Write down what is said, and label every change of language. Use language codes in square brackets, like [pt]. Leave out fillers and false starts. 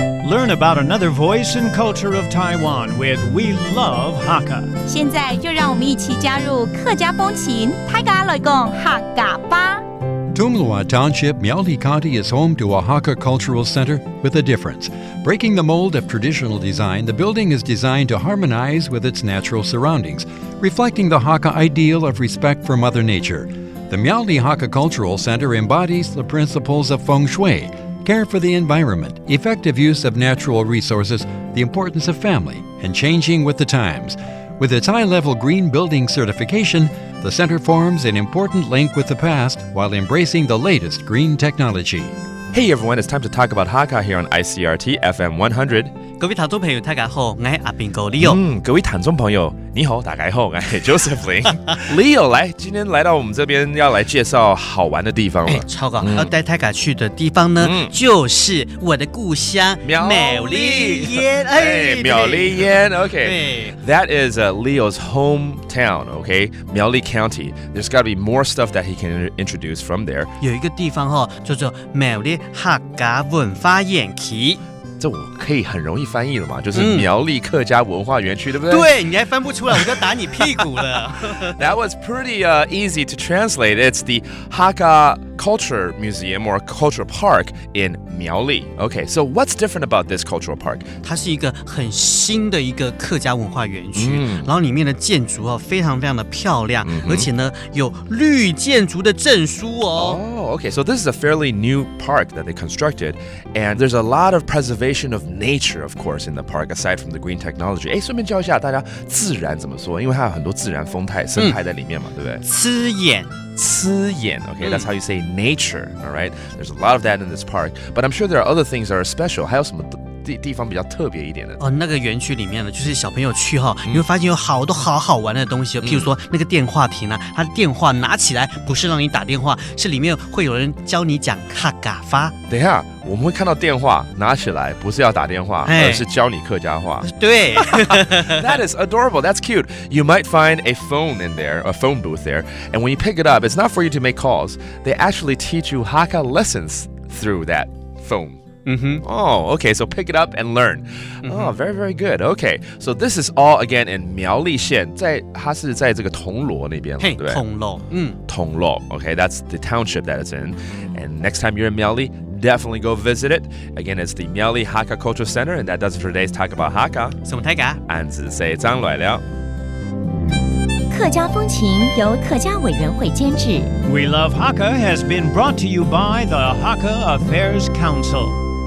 [en] learn about another voice and culture of Taiwan with We Love Hakka. [zh] 现在就让我们一起加入客家风情，大家来讲客家吧。 [en] Tumlua Township, Miaoli County is home to a Hakka Cultural Center with a difference. Breaking the mold of traditional design, the building is designed to harmonize with its natural surroundings, reflecting the Hakka ideal of respect for Mother Nature. The Miaoli Hakka Cultural Center embodies the principles of feng shui, care for the environment, effective use of natural resources, the importance of family, and changing with the times. With its high-level green building certification, the center forms an important link with the past while embracing the latest green technology. Hey everyone, it's time to talk about Hakka here on ICRT FM 100. [zh] 各位聽眾朋友，大家好，我係阿邊個 Leo。各位聽眾朋友，你好，大家好，我係 Josephine。Leo 來，今天來到我們這邊要來介紹好玩的地方了。超高，要帶大家去的地方呢，就是我的故鄉苗栗縣。苗栗縣 ，OK。 [en] That is Leo's hometown, okay? Miaoli County. There's got to be more stuff that he can introduce from there. [zh] 有一個地方叫做苗栗客家文化園區。這我可以很容易翻譯了嘛，就是苗栗客家文化園區，對不對？對，你還翻不出來，我就打你屁股了。 [en] That was pretty easy to translate. It's the Hakka Culture Museum or Cultural Park in Miaoli. Okay, so what's different about this cultural park? [zh] 它是一個很新的一個客家文化園區，然後裡面的建築非常非常的漂亮，而且呢有綠建築的證書哦。 [en] Oh, okay, so this is a fairly new park that they constructed, and there's a lot of preservation of nature, of course, in the park, aside from the green technology. [zh] 顺便教一下大家自然怎么说，因为它有很多自然生态在里面嘛，对不对？刺眼。 [en] Okay, that's how you say nature, all right? There's a lot of that in this park, but I'm sure there are other things that are special. [zh] 还有什么地方比较特别一点的？那个园区里面呢，就是小朋友去你会发现有好多好玩的东西譬如说那个电话亭啊，它的电话拿起来不是让你打电话，是里面会有人教你讲客家话。等一下，我们会看到电话拿起来，不是要打电话，而是教你客家话。对 [en] ，That is adorable. That's cute. You might find a phone in there, a phone booth there, and when you pick it up, it's not for you to make calls. They actually teach you Hakka lessons through that phone. Oh, okay, so pick it up and learn. Oh, very, very good. Okay, so this is all again in [zh] 苗栗县，它是在这个铜锣那边，对不对？铜锣， [en] 铜锣 Okay, that's the township that it's in. And next time you're in Miaoli, definitely go visit it. Again, it's the Miaoli Hakka Culture Center, and that does it for today's Talk About Hakka. [zh] 什麼大家？俺只係張來了。客家風情由客家委員會監製。 [en] We Love Hakka has been brought to you by the Hakka Affairs Council.